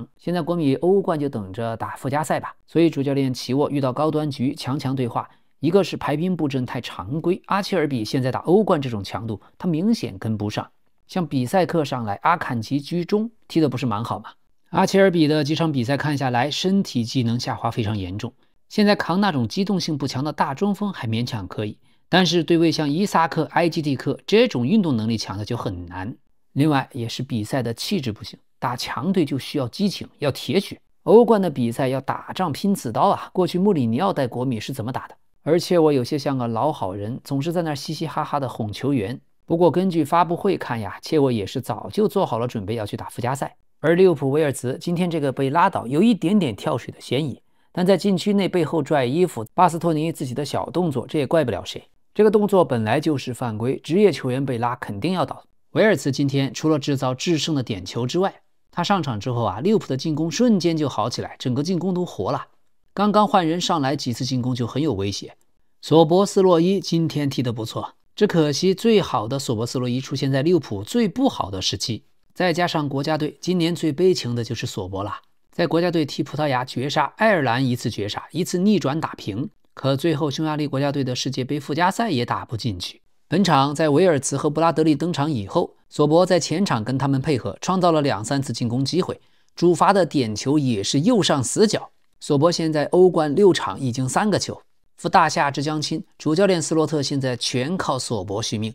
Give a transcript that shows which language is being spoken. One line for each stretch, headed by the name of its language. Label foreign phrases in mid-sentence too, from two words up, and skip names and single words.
Chinese: 現在國米歐冠就等着打附加賽吧，所以主教練齊沃遇到高端局強強對話，一個是排兵布陣太常規，阿切爾比現在打歐冠這種強度，他明顯跟不上。像比賽課上來，阿坎吉居中踢的不是蠻好嗎？阿切爾比的幾場比賽看下來，身體機能下滑非常嚴重。現在扛那種機动性不強的大中鋒還勉強可以， 但是对位像伊薩克、埃基蒂克这種運動能力強的就很難。另外也是比賽的氣質不行，打強隊就需要激情，要鐵血。歐冠的比賽要打仗拼刺刀啊！過去穆里尼奧帶國米是怎麼打的？而且我有些像個老好人，總是在那兒嘻嘻哈哈的哄球員。不過根據發布會看呀，切沃也是早就做好了準備要去打附加賽。而利物浦威爾茨今天這個被拉倒，有一點點跳水的嫌疑，但在禁區內背後拽衣服，巴斯托尼自己的小動作，這也怪不了誰。這個動作本來就是犯規，職業球員被拉肯定要倒。維爾茨今天除了制造制勝的點球之外，他上場之後啊，利物浦的進攻瞬間就好起來，整個進攻都活了。剛剛換人上來幾次進攻就很有威脅。索博斯洛伊今天踢得不錯，只可惜最好的索博斯洛伊出現在利物浦最不好的时期。再加上国家队今年最悲情的就是索博了，在国家队踢葡萄牙绝杀，愛爾蘭一次绝杀，一次逆轉打平，可最後匈牙利國家隊的世界杯附加賽也打不進去。本場在維爾茨和布拉德利登場以後，索博在前場跟他們配合，創造了2-3次進攻機會，主罰的點球也是右上死角。索博現在歐冠6場已經3個球，扶大夏之將親，主教練斯洛特現在全靠索博續命。